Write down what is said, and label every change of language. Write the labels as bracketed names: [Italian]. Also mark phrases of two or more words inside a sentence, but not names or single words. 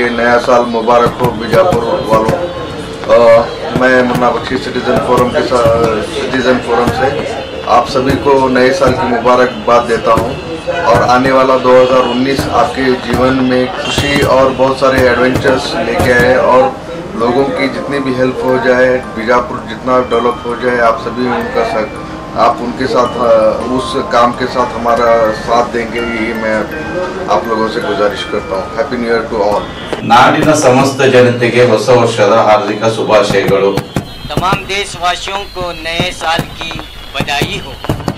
[Hindi] नया साल मुबारक हो बीजापुर वालों। मैं मुन्ना बख्शी सिटीज़न फोरम से आप सभी को नए साल की मुबारकबाद देता हूँ और आने वाला 2019 आपके जीवन में खुशी और बहुत सारे एडवेंचर्स लेके आए और लोगों की जितनी भी हेल्प हो जाए, बीजापुर जितना डेवलप हो जाए, आप सभी आप उनके साथ उस काम के साथ हमारा साथ देंगे, ये मैं आप लोगों से गुजारिश करता हूँ। [English] happy new year to all. [Kannada] ನಾಡಿನ ಸಮಸ್ತ ಜನತೆಗೆ ಹೊಸ ವರ್ಷದ ಹಾರ್ದಿಕ ಶುಭಾಶಯಗಳು। [Hindi] तमाम देशवासियों को नए साल की बधाई हो।